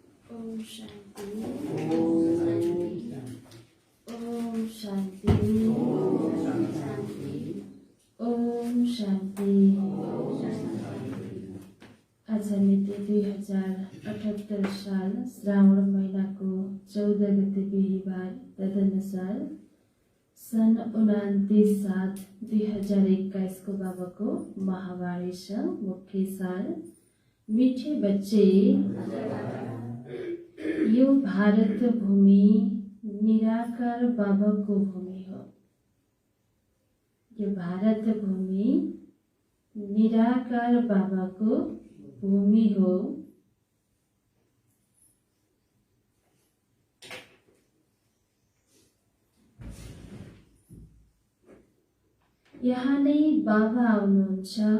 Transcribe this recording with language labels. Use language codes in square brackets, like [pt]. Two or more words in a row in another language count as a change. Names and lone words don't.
[ne] ओम शांति। ओम शांति। ओम शांति। आज मिति 2078 साल श्रावण महीना को 14 गते बिहिबार तदनुसार सन् 29/7/2021 को बाबा को महावाणी से मुख्य सार [hi] मीठे बच्चे, [ne] यो भारत भूमि निराकार बाबा को भूमि हो। यो भारत भूमि निराकार बाबा को भूमि हो। यहाँ नै बाबा आउनुहुन्छ।